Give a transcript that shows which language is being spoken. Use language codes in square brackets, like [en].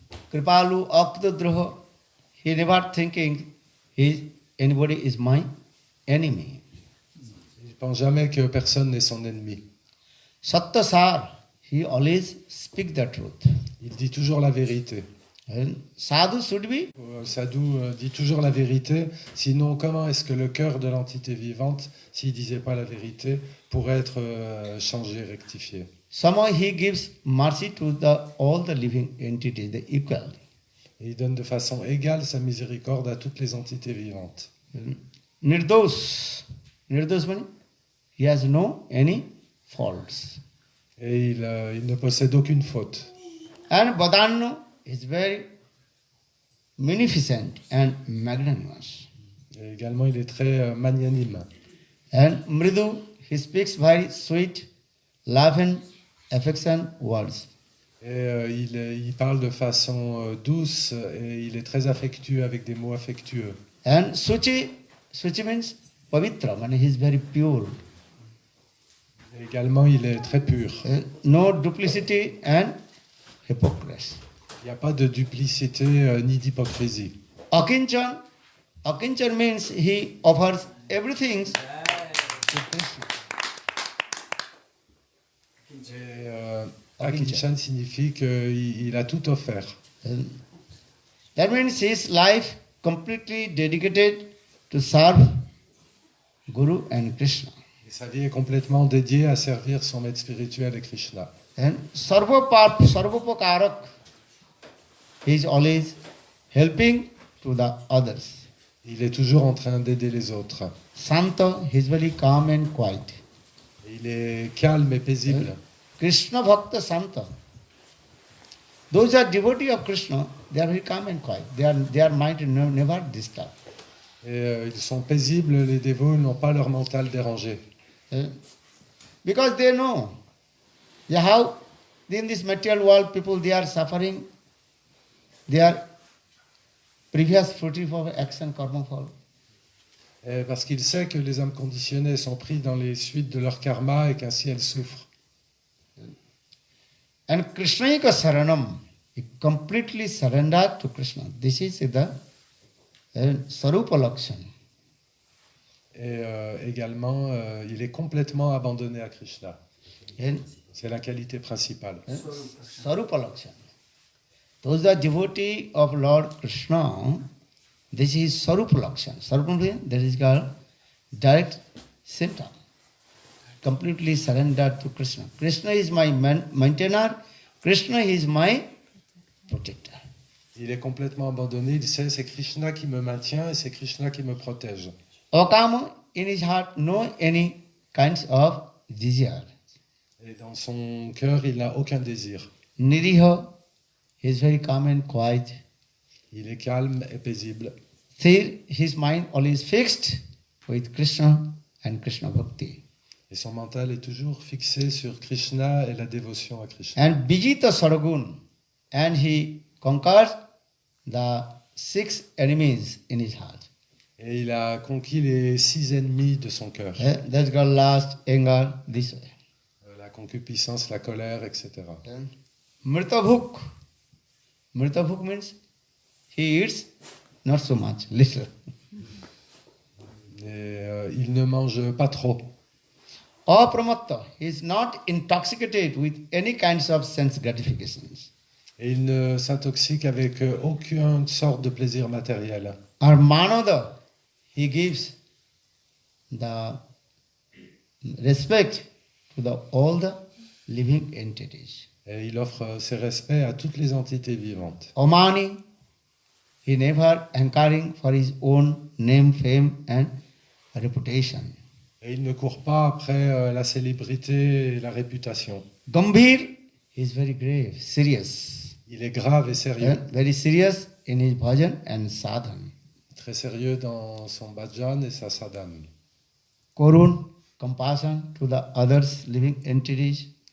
[en] Kripalu Akdadroha, he never thinking anybody is my enemy. [fr] Il ne pense jamais que personne n'est son ennemi. [en] Sattasar, he always speak the truth. [fr] Il dit toujours la vérité. [en] And sadhu should be, [fr] Sadhu dit toujours la vérité, sinon comment est-ce que le cœur de l'entité vivante, s'il ne disait pas la vérité, pourrait être changé, rectifié? [en] somehow he gives mercy to all the living entities, the equal. [fr] Et il donne de façon égale sa miséricorde à toutes les entités vivantes. [en] Nirdosh, Nirdosh means he has no any faults. [fr] Et il ne possède aucune faute. [en] And Badanno is very magnificent and magnanimous. [fr] Et également, il est très magnanime. [en] And Mridu, he speaks very sweet, loving, affection words. [fr] Et il parle de façon douce et il est très affectueux avec des mots affectueux. [en] And Suchi means Pavitra, and he is very pure. [fr] Et également, il est très pur. [en] No duplicity and hypocrisy. [fr] Il n'y a pas de duplicité ni d'hypocrisie. [en] Akinchan means he offers everything to Krishna. [fr] Et Akinchan signifie qu'il a tout offert. [en] That means his life completely dedicated to serve Guru and Krishna. [fr] Et sa vie est complètement dédiée à servir son maître spirituel et Krishna. [en] And Sarvopakarak, he is always helping to the others. [fr] Il est toujours en train d'aider les autres. [en] Santa, he is very calm and quiet. [fr] Et il est calme et paisible. [sa] Krishna Bhakta Santa. [en] Those are devotees of Krishna, they are very calm and quiet. Their mind never disturbed. [fr] Et ils sont paisibles, les dévots n'ont pas leur mental dérangé. [en] Because they know how in this material world people they are suffering their previous fruitive of action karma fall. [fr] Et parce qu'il sait que les âmes conditionnées sont prises dans les suites de leur karma et qu'ainsi elles souffrent. [en] And Krishnaika Saranam, he completely surrendered to Krishna. This is the Sarupa Lakshan. [fr] Et également, il est complètement abandonné à Krishna. C'est la qualité principale. [sa] Sarupa Lakshan. [en] Those are devotees of Lord Krishna. This is Sarupa Lakshan. Sarupa means that is called direct symptom. Completely surrendered to Krishna. Krishna is my maintainer. Krishna is my protector. [fr] Il est complètement abandonné. Il sait c'est Krishna qui me maintient et c'est Krishna qui me protège. [en] Okama in his heart, no any kinds of desire. [fr] Et dans son cœur, il n'a aucun désir. [en] Niriha, he is very calm and quiet. [fr] Il est calme et paisible. [en] Still, his mind always fixed with Krishna and Krishna Bhakti. [fr] Et son mental est toujours fixé sur Krishna et la dévotion à Krishna. [en] And Vijita Saragun, and he conquers the 6 enemies in his heart. [fr] Et il a conquis les 6 ennemis de son cœur. [en] That's called lust, anger, this way. [fr] La concupiscence, la colère, etc. [sa] Mritabhuk. [en] Mritabhuk means he eats not so much, little. [fr] Et il ne mange pas trop. [en] Apramatta, he is not intoxicated with any kinds of sense gratifications. [fr] Et il ne s'intoxique avec aucune sorte de plaisir matériel. [en] Armanada, he gives the respect to all the living entities. [fr] Et il offre ses respects à toutes les entités vivantes. [en] Omani, he never hankering for his own name, fame and reputation. [fr] Et il ne court pas après la célébrité et la réputation. [en] Gambhir, he is very grave, serious. [fr] Il est grave et sérieux. [en] Very serious in his bhajan and sadhan. [fr] très sérieux dans son bhajan et sa sadhana. [en] Korun, compassion to the others living entities.